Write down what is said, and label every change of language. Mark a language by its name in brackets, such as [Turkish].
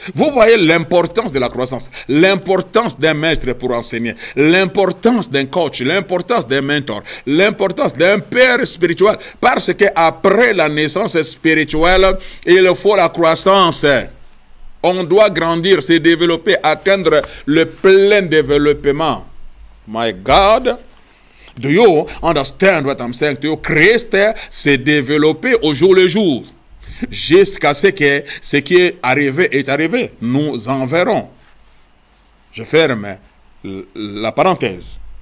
[French] Vous voyez l'importance de la croissance, l'importance d'un maître pour enseigner, l'importance d'un coach, l'importance d'un mentor, l'importance d'un père spirituel. Parce qu'après la naissance spirituelle, il faut la croissance. On doit grandir, se développer, atteindre le plein développement. [English] My God, do you understand what I'm saying to you? [French] Christ s'est développé au jour le jour. Jusqu'à ce que ce qui est arrivé. Nous en verrons. Je ferme la parenthèse.